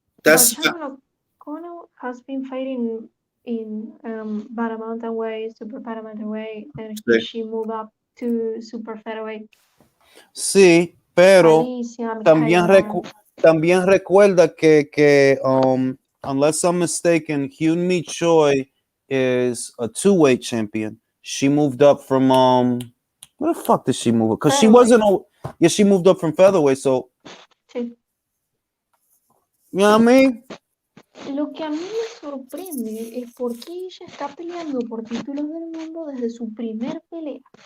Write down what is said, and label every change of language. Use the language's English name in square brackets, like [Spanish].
[English] That's Shannon O'Connell has been fighting in Bantamweight, super Bantamweight, then she moved up to super featherweight. [Spanish] Sí, pero Alicia, también recuerda que [English] unless I'm mistaken, Hyun-Mi Choi is a 2-weight champion. She moved up from where the fuck did she move up? Because she wasn't she moved up from featherweight, so [Spanish] sí. [English] You know what I mean? [Spanish] Lo que a mí me sorprende es por qué ella está peleando por títulos del mundo desde su primer pelea.